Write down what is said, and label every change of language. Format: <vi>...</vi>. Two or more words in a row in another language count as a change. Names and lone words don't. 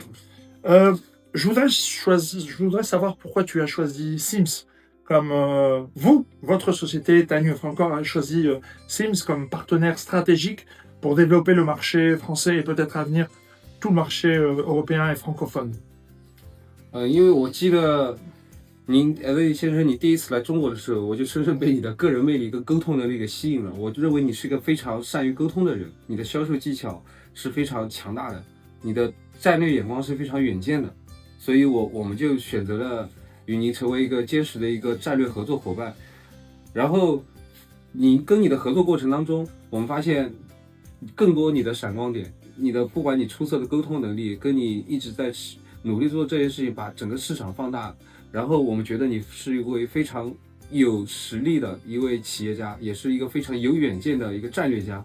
<fr>Je voudrais savoir pourquoi tu as choisi Sims comme votre société, Tanium Francor, a choisi Sims comme partenaire stratégique pour développer le marché français et peut-être à venir tout le marché européen et francophone.</fr> <zh>因为我记得您魏先生，你第一次来中国的时候，我就深深被你的个人魅力跟沟通能力给吸引了。我认为你是一个非常善于沟通的人，你的销售技巧是非常强大的，你的战略眼光是非常远见的，所以我们就选择了与您成为一个坚实的一个战略合作伙伴。然后你跟你的合作过程当中，我们发现更多你的闪光点，你的不管你出色的沟通能力，跟你一直在努力做这件事情，把整个市场放大，然后我们觉得你是一位非常有实力的一位企业家，也是一个非常有远见的一个战略家。</zh>